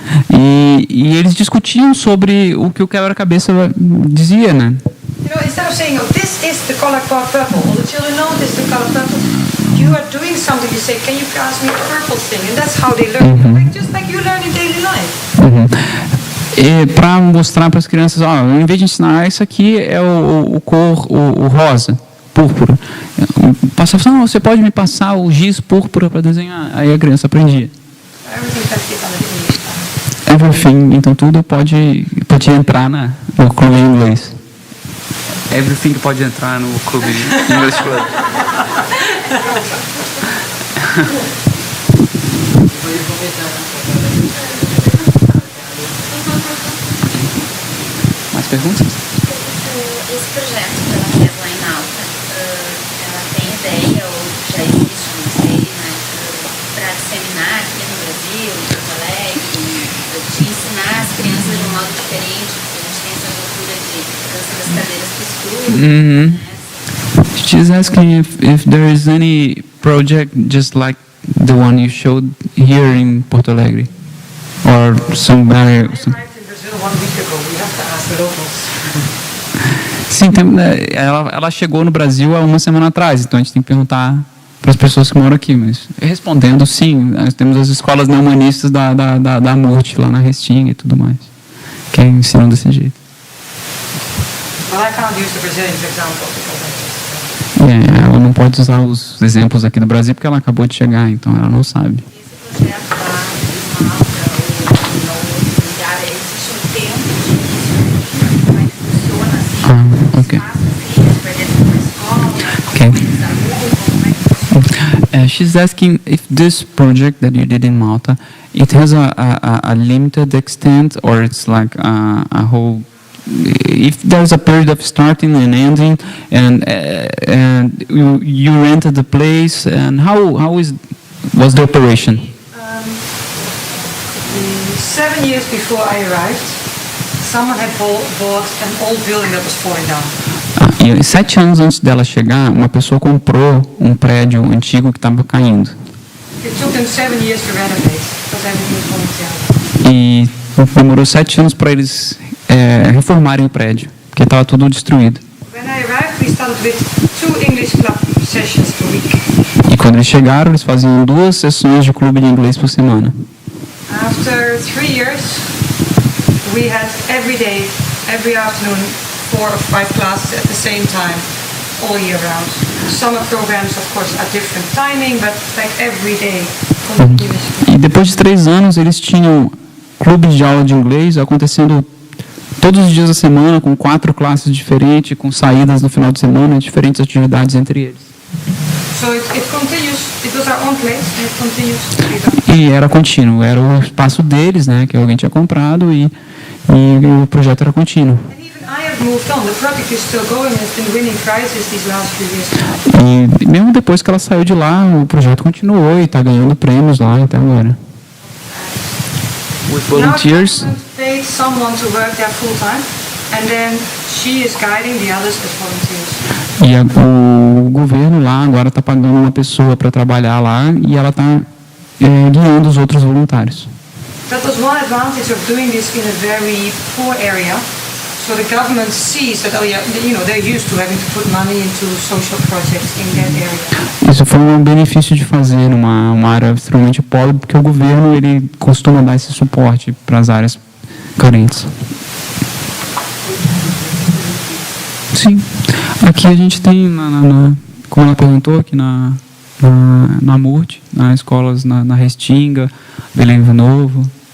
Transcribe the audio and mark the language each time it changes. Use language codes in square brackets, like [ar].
[pt] E eles discutiam sobre o que o quebra-cabeça dizia, né? [en] You know, instead of saying, "Oh, this is the color purple," all the children know this is the color purple. You are doing something. You say, "Can you pass me the purple thing?" And that's how they learn, just like you learn in daily life. [pt] E para mostrar para as crianças, em vez de ensinar, isso aqui é o rosa, púrpura. Passava, não, você pode me passar o giz púrpura para desenhar. Aí a criança aprendia. [en] Everything can fit under the English. [pt] Everything, então tudo pode entrar no clube em inglês. Everything pode entrar no clube English Club. Mais perguntas? Esse projeto que ela fez lá em Malta, ela tem ideia ou já existe, não sei, né, para disseminar aqui no Brasil, em Porto Alegre, de ensinar as crianças de um modo diferente, porque a gente tem essa cultura de dança das cadeiras para estudo, né? [en] She's asking if there is any project just like the one you showed here in Porto Alegre, or some better. I arrived in Brazil 1 week ago. We have to ask the locals. [pt] Sim, ela chegou no Brasil há uma semana atrás, então a gente tem que perguntar para as pessoas que moram aqui. Mas respondendo, sim, nós temos as escolas neomanistas da MURT lá na Restinga e tudo mais, que ensinam desse jeito. [en] Well, I can't use the Brazilian example because I just. [pt] Ela não pode usar os exemplos aqui do Brasil porque ela acabou de chegar, então ela não sabe. Esse projeto lá em Malta, ou no outro lugar, existe um tempo de início, como é que funciona, assim, ok. espaço, assim, para dentro de uma escola, Okay. eles alugam, como é que funciona? [en] She's asking if this project that you did in Malta, it has a limited extent, or it's like a whole if there's a period of starting and ending, and you rented the place, and how was the operation? 7 years before I arrived, someone had bought an old building that was falling down. [pt] E 7 anos antes dela chegar, uma pessoa comprou um prédio antigo que estava caindo. [en] It took them 7 years to renovate because everything was falling down. [pt] E demorou 7 anos para eles reformarem o prédio, porque estava tudo destruído. [en] When I arrived, we started with 2 English club sessions per week. [pt] E quando eles chegaram, eles faziam 2 sessões de clube de inglês por semana. [en] After 3 years, we had every day, every afternoon, 4 or 5 classes at the same time, all year round. Summer programs, of course, at different timing, but like every day, continuously. [pt] E depois de 3 anos, eles tinham clubes de aula de inglês acontecendo todos os dias da semana, com 4 classes diferentes, com saídas no final de semana, diferentes atividades entre eles. [en] So it continues, it was our own place, and it continues to be done. [pt] E era contínuo, era o espaço deles, né, que alguém tinha comprado, e o projeto era contínuo. [en] And even I have moved on. The project is still going and has been winning prizes these last few years. [pt] E mesmo depois que ela saiu de lá, o projeto continuou e está ganhando prêmios lá até agora. [en] With volunteers. Now the government paid someone to work there full time, and then she is guiding the others as volunteers. [pt] E o governo lá agora está pagando uma pessoa para trabalhar lá e ela está guiando os outros voluntários. [en] That was one advantage of doing this in a very poor area. So the government sees that, oh yeah, you know, they're used to having to put money into social projects in that area. [pt] Isso foi um benefício de fazer numa área extremamente pobre, porque o governo ele costuma dar esse suporte para as áreas carentes. Sim. Aqui a gente tem, como ela perguntou, aqui na MURT, nas escolas na Restinga, Belém Novo.